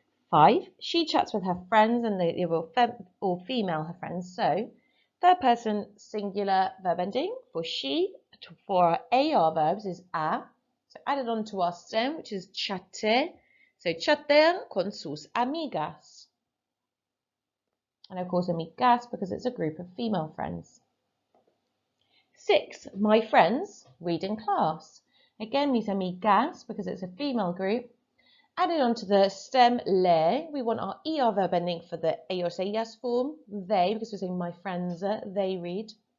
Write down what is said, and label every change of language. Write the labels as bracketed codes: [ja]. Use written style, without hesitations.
[en] 5, she chats with her friends and they will or female her friends. So third person singular verb ending for she, for our AR verbs is a. So added onto our stem, which is chate. [es] So chatean con sus amigas. [en] And of course amigas because it's a group of female friends. 6, my friends read in class. Again, these amigas because it's a female group. Added onto the stem le, we want our ER verb ending for the ellos, ellas form, they, because we're saying my friends, they read.